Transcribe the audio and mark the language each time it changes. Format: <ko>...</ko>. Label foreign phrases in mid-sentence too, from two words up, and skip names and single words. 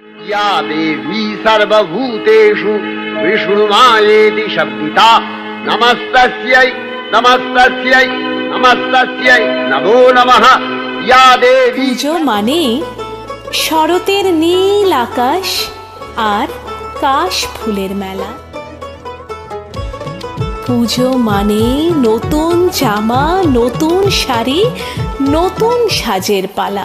<sa>या देवी सर्वभूतेषु विष्णुमायेति शब्दिता नमस्तस्यै नमस्तस्यै नमस्तस्यै नमो नमः या देवी।</sa> <bn>পুজো মানে শরতের নীল আকাশ আর কাশ ফুলের মেলা। পুজো মানে নতুন জামা, নতুন শাড়ি, নতুন সাজের পালা।</bn>